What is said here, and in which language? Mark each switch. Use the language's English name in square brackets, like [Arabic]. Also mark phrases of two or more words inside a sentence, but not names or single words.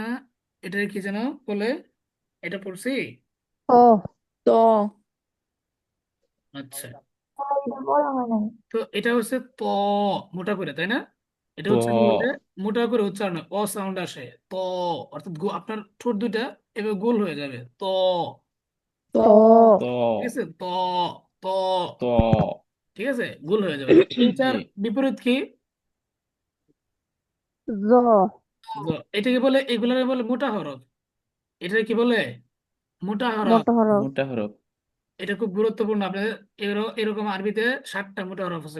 [Bangla] এটা কি যেন বলে? এটা পড়ছি। ও তো আচ্ছা, এটা বলা হয় নাই। তো এটা হচ্ছে ত, মোটা করে তাই না? এটা ত উচ্চারণ করলে মোটা করে উচ্চারণ হয়, অ সাউন্ড আসে ত, অর্থাৎ আপনার ঠোঁট দুইটা এভাবে গোল হয়ে যাবে ত। তো ত ঠিক আছে? ত, ত, ত ঠিক আছে, গোল হয়ে যাবে। তো এইটার জি বিপরীত কি? জ এটাকে বলে, এগুলাকে বলে মোটা হরফ। এটা কি বলে? মোটা হরফ। মোটা হরফ। মোটা হরফ। এটা খুব গুরুত্বপূর্ণ। আপনাদের এরকম আরবিতে 7টা মোটা হরফ আছে।